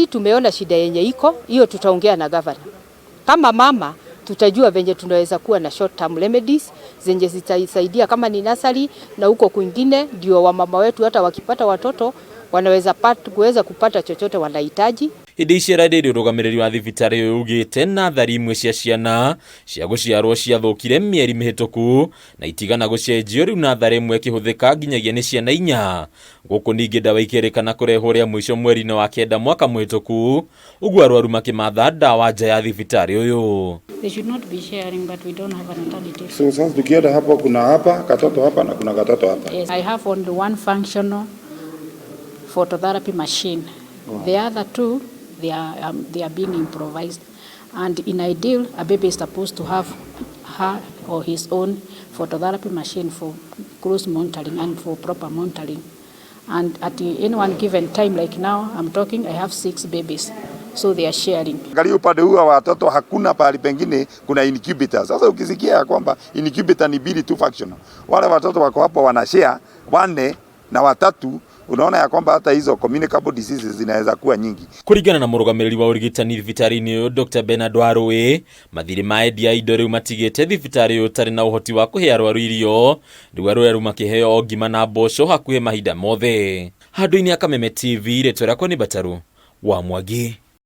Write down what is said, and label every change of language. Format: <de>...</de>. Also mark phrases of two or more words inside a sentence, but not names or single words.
<sw>Tumeona shida yenye iko hiyo, tutaongea na governor. Kama mama tutajua venye tunaweza kuwa na</sw> <en>short term remedies</en> <sw>zenye zitasaidia kama ni nursery na huko kwingine, ndio wamama wetu hata wakipata watoto wanaweza kuweza kupata chochote wanahitaji.</sw> <ki>Hĩndĩ iciara-inĩ ũrũgamĩrĩri wa thibitari ũyũ ugĩte nathari imwe cia ciana cia gũciarwo ciathũkire mĩeri mĩhĩtũku na itigana gũcenjio, rĩu nathari ĩmwe ĩkĩhũthĩka nginyagia nĩ ciana 4. Gũkũ ningĩ ndawa ikĩrĩkana kũrehwo rĩa mũico mweri-inĩ wa 9 mwaka mũhĩtũku, ũguo arwaru makĩmatha ndawa nja ya thibitari ũyũ.</ki> <en>They should not be sharing, but we don't have an alternative.</en> <sw>So sasa tukienda hapo kuna hapa katoto hapa na kuna katoto hapa.</sw> <en>Yes, I have only one functional phototherapy machine. The other two they are being improvised, and in ideal a baby is supposed to have her or his own phototherapy machine for close monitoring and for proper monitoring. And at any one given time, like now I'm talking, I have 6 babies, so they are sharing.</en> <sw>Angalia upande huu wa watoto hakuna pahali pengine kuna incubator. Sasa ukisikia ya kwamba incubator ni bili tu functional, wale watoto wako hapo wanashare 4 na 3, unaona ya kwamba hata hizo</sw> <en>communicable diseases</en> <sw>zinaweza kuwa nyingi.</sw> <ki>Kũringana na mũrũgamĩrĩri wa ũrigitani thibitari-ini ũyũ Dr. Bernard Arũĩ, mathirĩ ma endia indo rĩu matigĩte thibitari ũyũ ũtarĩ na ũhoti wa kũhe arwaru irio, rĩu arwaru makĩheo o ngima na mboco hakuhĩ mahinda mothe. Handũ-inĩ ya Kameme TV, rĩtwa rĩakwa nĩ Bataru wa Mwagi.</ki>